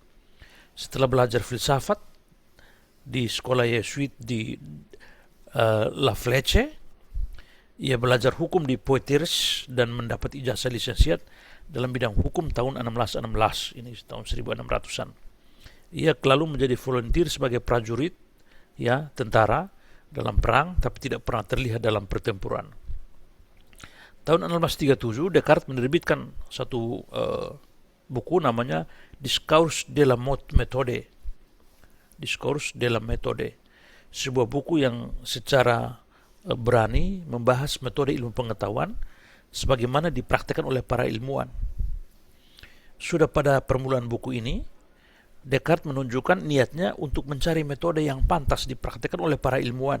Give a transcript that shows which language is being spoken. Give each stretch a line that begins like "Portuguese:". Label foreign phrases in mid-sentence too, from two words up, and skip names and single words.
Indonesian: Setelah belajar filsafat di sekolah Yesuit di La Fleche, ia belajar hukum di Poitiers dan mendapat ijazah lisensiat dalam bidang hukum tahun 1616, ini tahun 1600-an. Ia lalu menjadi volunteer sebagai prajurit, ya, tentara dalam perang, tapi tidak pernah terlihat dalam pertempuran. Tahun 1637, Descartes menerbitkan satu buku namanya Discours de la méthode. Discours de la méthode. Sebuah buku yang secara berani membahas metode ilmu pengetahuan sebagaimana dipraktikkan oleh para ilmuwan. Sudah pada permulaan buku ini, Descartes menunjukkan niatnya untuk mencari metode yang pantas dipraktikkan oleh para ilmuwan.